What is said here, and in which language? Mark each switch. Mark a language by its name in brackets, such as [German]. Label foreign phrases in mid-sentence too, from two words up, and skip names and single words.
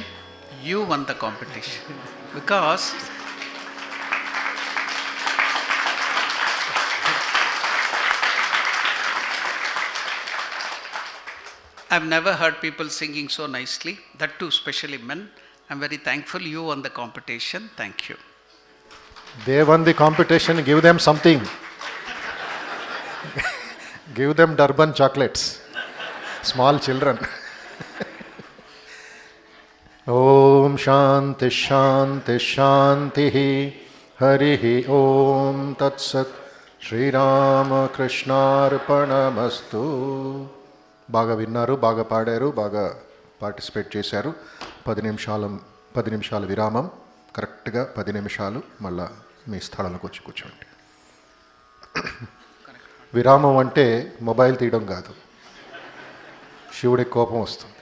[English] You won the competition because I've never heard people singing so nicely, that too especially men. I'm very thankful you won the competition. Thank you. They won the competition, give them something. Give them Durban chocolates. Small children. [Sanskrit] ॐ शान्ति शान्ति शान्ति हरिः ॐ तत् सत् श्री रामकृष्ण अर्पणमस्तु. [Telugu] బాగా విన్నారు, బాగా పాడారు, బాగా పార్టిసిపేట్ చేశారు. 10 నిమిషాల విరామం, కరెక్ట్గా 10 నిమిషాలు మళ్ళా మీ స్థలంలోకి వచ్చి కూర్చోండి. విరామం అంటే మొబైల్ తీయడం కాదు, శివుడికి కోపం వస్తుంది.